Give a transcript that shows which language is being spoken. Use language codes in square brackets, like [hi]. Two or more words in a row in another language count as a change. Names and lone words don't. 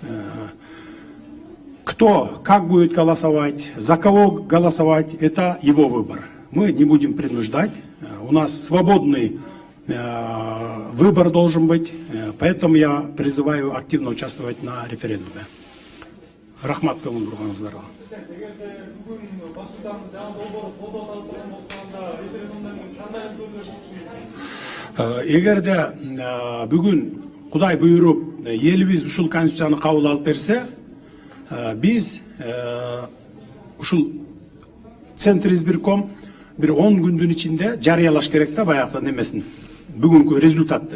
[ru] Кто как будет голосовать, за кого голосовать, это его выбор. Мы не будем принуждать. У нас свободный выбор должен быть. Поэтому я призываю активно участвовать на референдуме. [kk] Рахмат көңіл бұрғаныңыздарга. [ky] Эгерде бүгүн Кудай буйруп элибиз ушул конституцияны кабыл алып берсе, биз ушул [ru] Центр избирком [ky] bir 10 күндүн ичинде жарыялаш керек да баягы немесин, бүгүнкү результатты.